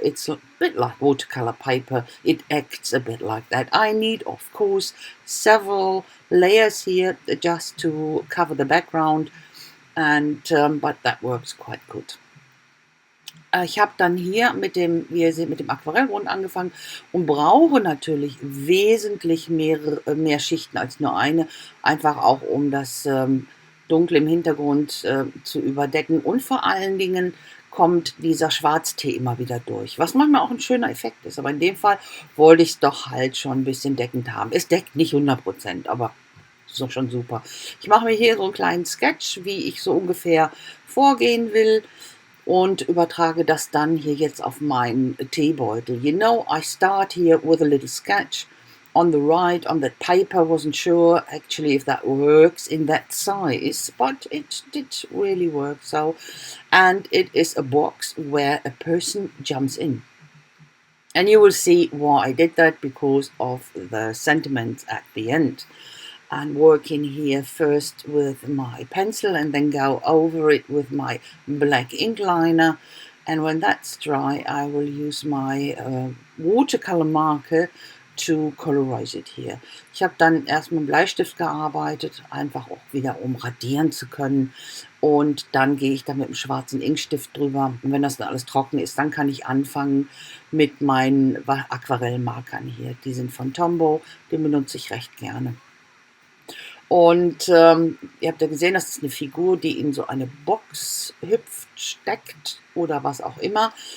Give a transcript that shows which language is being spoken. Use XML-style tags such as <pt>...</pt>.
<en>It's a bit like watercolor paper. It acts a bit like that. I need, of course, several layers here just to cover the background, and but that works quite good.</en> <de>Ich habe dann hier wie ihr seht, mit dem Aquarellgrund angefangen und brauche natürlich wesentlich mehr Schichten als nur eine, einfach auch um das Dunkle im Hintergrund zu überdecken, und vor allen Dingen kommt dieser Schwarztee immer wieder durch, was manchmal auch ein schöner Effekt ist, aber in dem Fall wollte ich es doch halt schon ein bisschen deckend haben. Es deckt nicht 100%, aber ist doch schon super. Ich mache mir hier so einen kleinen Sketch, wie ich so ungefähr vorgehen will, und übertrage das dann hier jetzt auf meinen Teebeutel.</de> <en>I start here with a little sketch on the right, on that paper. Wasn't sure actually if that works in that size, but it did really work. So, and it is a box where a person jumps in. And you will see why I did that, because of the sentiments at the end. And working here first with my pencil and then go over it with my black ink liner. And when that's dry, I will use my watercolor marker to colorize it here.</en> <de>Ich habe dann erst mit dem Bleistift gearbeitet, einfach auch wieder um radieren zu können. Und dann gehe ich da mit dem schwarzen Inkstift drüber. Und wenn das dann alles trocken ist, dann kann ich anfangen mit meinen Aquarellmarkern hier. Die sind von Tombow, den benutze ich recht gerne. Und ihr habt ja gesehen, das ist eine Figur, die in so eine Box hüpft, steckt oder was auch immer.</de>